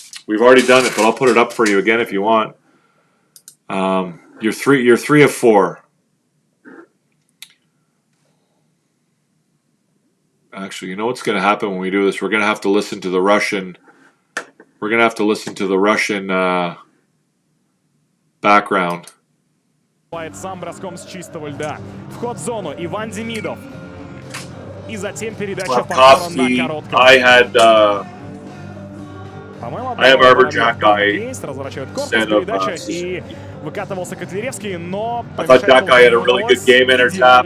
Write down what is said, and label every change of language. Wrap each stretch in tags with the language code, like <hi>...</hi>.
<en>We've already done it, but I'll put it up for you again if you want. You're 3 of 4. Actually, you know what's going to happen when we do this? We're going to have to listen to the Russian. We're going to have to listen to the Russian background.</en> <ru>Сам броском с чистого льда. Вход в зону. Иван Демидов. И затем передача повтором на короткого.</ru> <en>I have Arbor Jack guy</en> <ru>Разворачивает корпус, передача и Выкатывался Котляревский, но</ru> <en>I thought that guy had a really good game in our tap.</en>